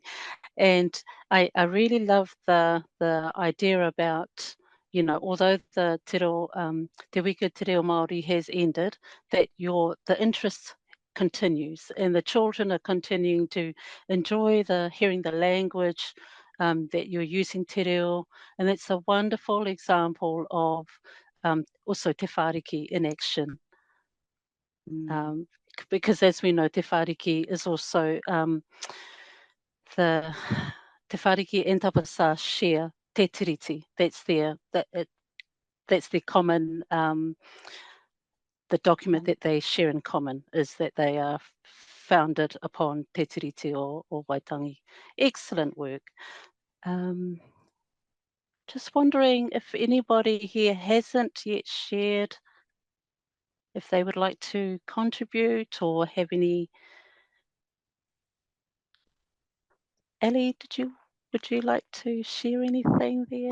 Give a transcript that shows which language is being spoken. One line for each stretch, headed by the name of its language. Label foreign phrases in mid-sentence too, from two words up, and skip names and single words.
English: And I really love the idea about, you know, although the Te Wika
Māori: Te Reo
English: Māori has ended, that the interest continues and the children are continuing to enjoy hearing the language that you're using te reo. And it's a wonderful example of also te whāriki in action. Because as we know, te whāriki is also the Te Whāriki and Tapasa share te tiriti. That's the common, the document that they share in common is that they are founded upon te tiriti or Waitangi. Excellent work. Just wondering if anybody here hasn't yet shared, if they would like to contribute or have any. Ellie, would you like to share anything there?